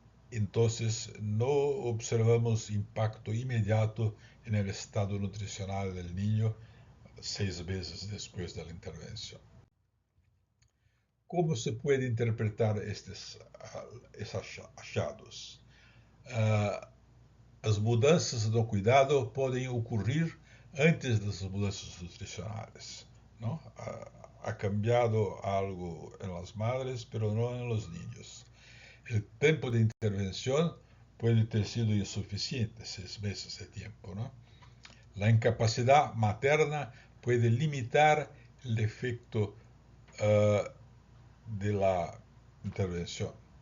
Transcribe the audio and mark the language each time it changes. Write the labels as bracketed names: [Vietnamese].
[Spanish] Entonces no observamos impacto inmediato en el estado nutricional del niño 6 meses después de la intervención. ¿Cómo se puede interpretar estos [Portuguese] achados? As mudanças no cuidado podem ocorrer antes das mudanças nutricionais, [Spanish] ¿no? Ha cambiado algo en las madres, pero no en los niños. El tiempo de intervención puede [Portuguese] ter sido [Spanish] insuficiente, 6 meses de tiempo, ¿no? La incapacidad materna puede limitar el efecto de la intervención.